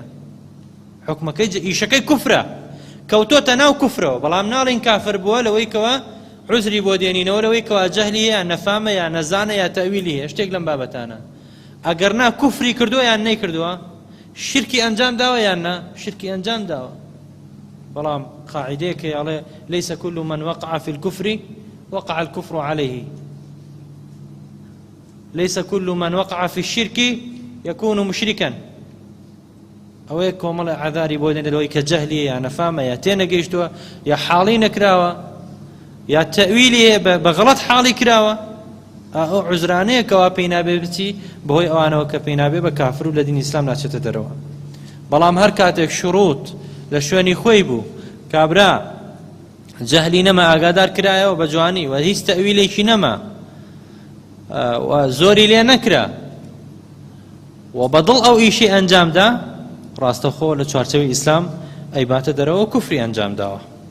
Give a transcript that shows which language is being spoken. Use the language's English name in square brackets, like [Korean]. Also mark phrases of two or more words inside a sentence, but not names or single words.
[Central Kurdish] حکمەکەی ئیشەکەی کوفرە کەوتۆتە ناو کوفرەوە بەڵام ناڵین کافر بووە لەوەی کەوە عوزری بۆ دێنینەوە لەوەی کەوا جەهلی هەیە نەفامە یا نەزانە یا تەویلی هەیە شتێک لەم بابەتانە ئەگەر نا کوفری کردووە یان نەیکردووە شرکی ئەنجام داوە یان نا شرکی ئەنجام داوە بەڵام قاعدەیەکە ئەڵێ [Arabic] ليس كل من وقع في الكفر وقع الكفر عليه ليس كل من وقع في الشرك يكون مشركا [Central Kurdish] ئەوەیە کۆمەڵە عەذاری بۆ دێنێت لەوەی کە جەهلی یا نەفامە یا تێنەگەیشتووە یا حاڵی نەکراوە یا تەویلی بە غەڵەت حاڵی کراوە ئەو عوزرانەیە کەوا پێی نابێ بچی بەهۆی ئەوانەوە کە پێی نابێ بە کافر و لە دینی ئیسلام ناچێتە دەرەوە بەڵام هەر کاتێک شروط لە شوێنی خۆی بوو کابرا جەهلی نەما ئاگادار کرایەوە بە جوانی و هیچ تەویلێکی نەما و زۆری لێ نەکرا و بەدڵ ئەو ئیشی ئەنجامدا ڕاستەخۆ لە چوارچەوەی ئیسلام ئەیباتە دەرەوە کوفری ئەنجام داوە